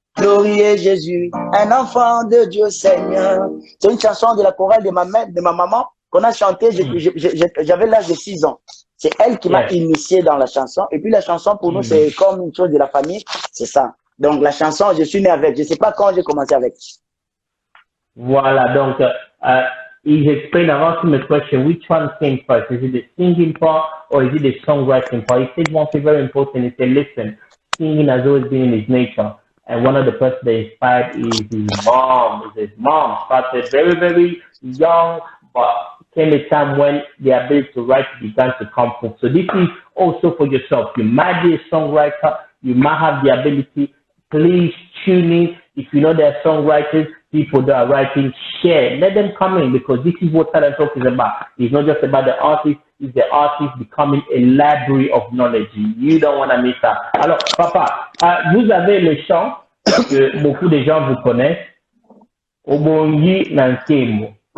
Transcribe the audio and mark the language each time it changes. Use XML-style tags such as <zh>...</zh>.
<fr>Glorie Jésus, un enfant de Dieu Seigneur. C'est une chanson de la chorale de ma mère, de ma maman, qu'on a chanté. J'avais l'âge de 6 ans. C'est elle qui m'a initié dans la chanson. Et puis la chanson pour nous, c'est comme une chose de la famille. C'est ça. Donc la chanson, je suis né avec. Je ne sais pas quand j'ai commencé avec. Voilà, donc,</fr> <en>he's explained about him a question, which one came first? Is it the singing part or is it the songwriting part? He said one thing very important. He said, listen, singing has always been in his nature. And one of the persons that inspired is his mom. His mom started very, very young, but came a time when the ability to write began to come from. So this is also for yourself. You might be a songwriter. You might have the ability. Please tune in. If you know there are songwriters, people that are writing, share. Let them come in because this is what Talent Talk is about. It's not just about the artist. It's the artist becoming a library of knowledge. You don't want to miss that.</en> <fr>Alors, papa, vous avez le chant que beaucoup de gens vous connaissent. Obongi Nankemo.</fr>